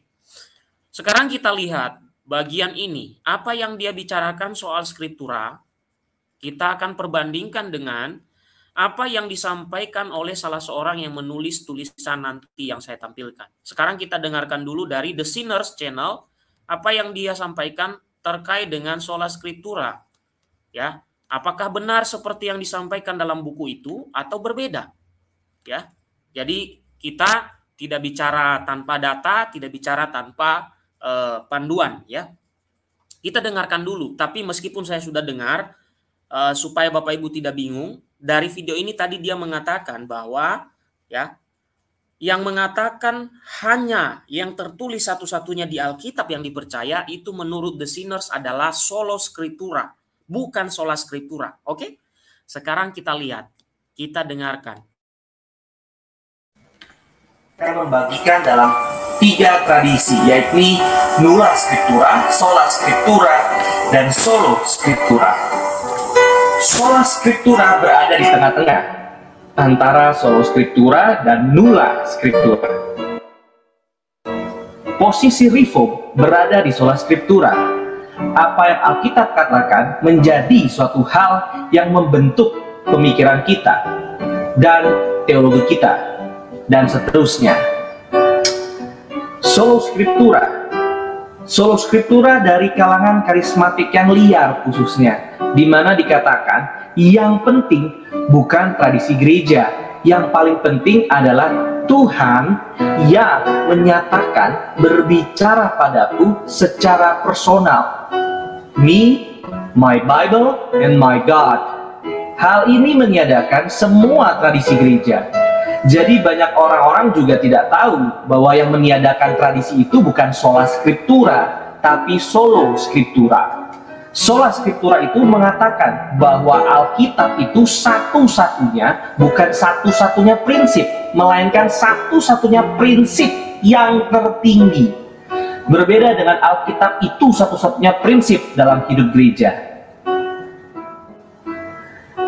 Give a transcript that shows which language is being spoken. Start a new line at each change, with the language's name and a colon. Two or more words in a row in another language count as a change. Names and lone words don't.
Indonesian: Sekarang kita lihat bagian ini, apa yang dia bicarakan soal skriptura. Kita akan perbandingkan dengan apa yang disampaikan oleh salah seorang yang menulis tulisan nanti yang saya tampilkan. Sekarang kita dengarkan dulu dari The Sinners Channel, apa yang dia sampaikan terkait dengan
Latin: sola scriptura,
Indonesian: ya. Apakah benar seperti yang disampaikan dalam buku itu atau berbeda, ya. Jadi kita tidak bicara tanpa data, tidak bicara tanpa panduan, ya. Kita dengarkan dulu, tapi meskipun saya sudah dengar, supaya Bapak Ibu tidak bingung, dari video ini tadi dia mengatakan bahwa, ya, yang mengatakan hanya yang tertulis satu-satunya di Alkitab yang dipercaya itu menurut The Sinners adalah
Latin: solo scriptura,
Indonesian: bukan
Latin: sola scriptura.
Indonesian: Oke? Sekarang kita lihat, kita dengarkan. Kita membagikan dalam 3 tradisi, yaitu
Latin: nulla scriptura, sola scriptura,
Indonesian: dan
Latin: solo scriptura. Sola scriptura
Indonesian: berada di tengah-tengah antara
Latin: solo scriptura
Indonesian: dan
Latin: nulla scriptura.
Indonesian: Posisi reform berada di
Latin: sola scriptura.
Indonesian: Apa yang Alkitab katakan menjadi suatu hal yang membentuk pemikiran kita dan teologi kita, dan seterusnya.
Latin: Solo scriptura. Solo scriptura
Indonesian: dari kalangan karismatik yang liar khususnya, di mana dikatakan yang penting bukan tradisi gereja, yang paling penting adalah Tuhan yang menyatakan berbicara padaku secara personal.
English: Me, my Bible, and my God.
Indonesian: Hal ini meniadakan semua tradisi gereja. Jadi banyak orang-orang juga tidak tahu bahwa yang meniadakan tradisi itu bukan
Latin: sola scriptura,
Indonesian: tapi
Latin: solo scriptura. Sola scriptura
Indonesian: itu mengatakan bahwa Alkitab itu satu-satunya, bukan satu-satunya prinsip, melainkan satu-satunya prinsip yang tertinggi. Berbeda dengan Alkitab itu satu-satunya prinsip dalam hidup gereja.